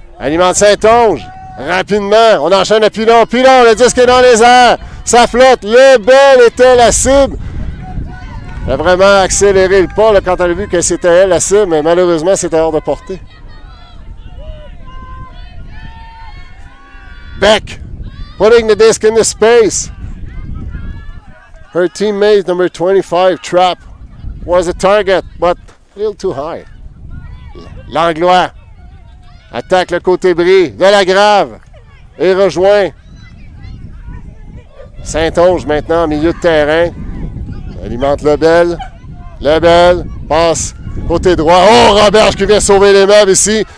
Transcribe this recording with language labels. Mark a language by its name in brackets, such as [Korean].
[French] Alimente St-Onge. Rapidement, on enchaîne à Pilon. Pilon, le disque est dans les airs. Ça flotte. Le bel était la cible. Elle a vraiment accéléré le pas là, quand elle a vu que c'était elle la cible, mais malheureusement, c'était hors de portée. [English] Beck, putting the disc in the space. Her teammate, number 25, Trap, was a target, but a little too high. [French] Langlois attaque le côté bris de la Grave et rejoint St-Onge maintenant en milieu de terrain. Alimente Lebel. Lebel passe côté droit. Oh, Roberge qui vient sauver les meubles ici.